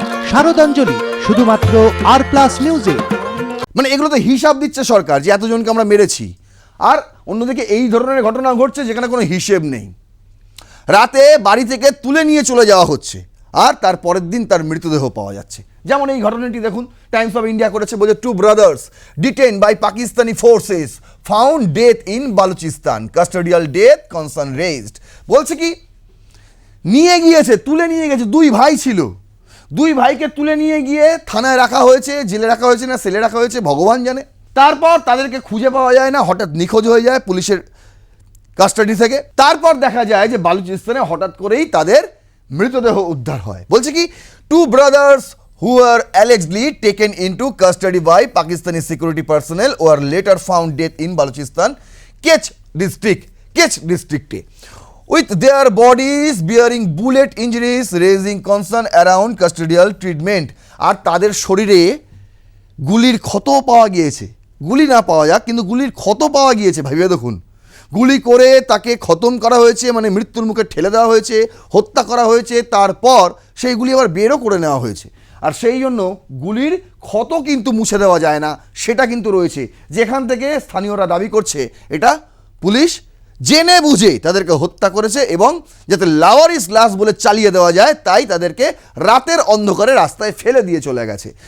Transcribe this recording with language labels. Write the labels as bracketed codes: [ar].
[bn] শারদাঞ্জলি শুধুমাত্র R+ নিউজে। মানে এগুলোতে হিসাব দিচ্ছে সরকার যে এতজনকে আমরা মেরেছি, আর অন্যদিকে এই ধরনের ঘটনা ঘটছে যেখানে কোনো হিসেব নেই। রাতে বাড়ি থেকে তুলে নিয়ে চলে যাওয়া হচ্ছে আর তার পরের দিন তার মৃতদেহ পাওয়া যাচ্ছে। যেমন এই ঘটনাটি দেখুন, টাইমস অফ ইন্ডিয়া করেছে, বলছে [en] 2 brothers detained by Pakistani forces found death in Balochistan, custodial death concern raised। [bn] বলছে কি নিয়ে গিয়েছে, তুলে নিয়ে গেছে, 2 ভাই ছিল, 2 ভাইকে তুলে নিয়ে গিয়ে থানায় রাখা হয়েছে, জেলে রাখা হয়েছে না সেলে রাখা হয়েছে ভগবান জানে। তারপর তাদেরকে খুঁজে পাওয়া যায় না, হঠাৎ নিখোঁজ হয়ে যায় পুলিশের কাস্টাডি থেকে। তারপর দেখা যায় যে বালুচিস্তানে হঠাৎ করেই তাদের মৃতদেহ উদ্ধার হয়। বলছে কি [en] 2 brothers who were allegedly taken into custody by Pakistani security personnel were later found dead in Balochistan, Kech district, with their bodies bearing bullet injuries, raising concern around custodial treatment। [bn] আর তাদের শরীরে গুলির ক্ষতও পাওয়া গিয়েছে। গুলি না পাওয়া যাক, কিন্তু গুলির ক্ষত পাওয়া গিয়েছে। ভাবিয়ে দেখুন, গুলি করে তাকে খতম করা হয়েছে, মানে মৃত্যুর মুখে ঠেলে দেওয়া হয়েছে, হত্যা করা হয়েছে, তারপর সেই গুলি আবার বেরও করে নেওয়া হয়েছে। আর সেই জন্য গুলির ক্ষত কিন্তু মুছে দেওয়া যায় না, সেটা কিন্তু রয়েছে, যেখান থেকে স্থানীয়রা দাবি করছে এটা পুলিশ জেনে বুঝে তাদেরকে হত্যা করেছে, এবং যাতে লাওয়ারিস লাশ বলে চালিয়ে দেওয়া যায় তাই তাদেরকে রাতের অন্ধকারে রাস্তায় ফেলে দিয়ে চলে গেছে।